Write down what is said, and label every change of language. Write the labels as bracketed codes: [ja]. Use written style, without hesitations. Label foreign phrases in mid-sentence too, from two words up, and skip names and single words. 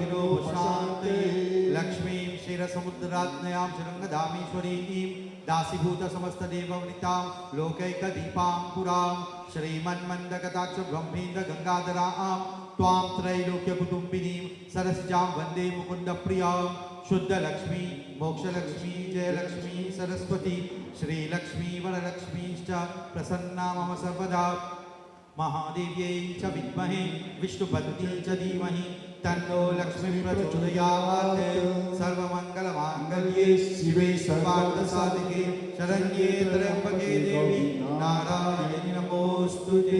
[sa] లక్ష్మీం క్షీరసముద్రాజ్ఞయాం శృంగధామేశ్వరీం దాసీభూత సమస్తదేవవనితాం లోకైకదీపాం పురాం శ్రీమన్మందకటాక్ష బ్రహ్మేంద్ర గంగాధరాం త్వాం త్రైలోక్యకుటుంబినీం సరసిజాం వందే ముకుందప్రియాం शुद्धलक्ष्मी मोक्षलक्ष्मी जयलक्ष्मी सरस्वती श्रीलक्ष्मी वरलक्ष्मीश्च प्रसन्ना मम सर्वदा महादेव्यै च विद्महे विष्णुपत्न्यै च धीमहि तन्नो लक्ष्मी प्रचोदयात् सर्वमङ्गलमाङ्गल्ये शिवे सर्वार्थसाधिके शरण्ये त्र्यम्बके देवी नारायणि नमोऽस्तुते।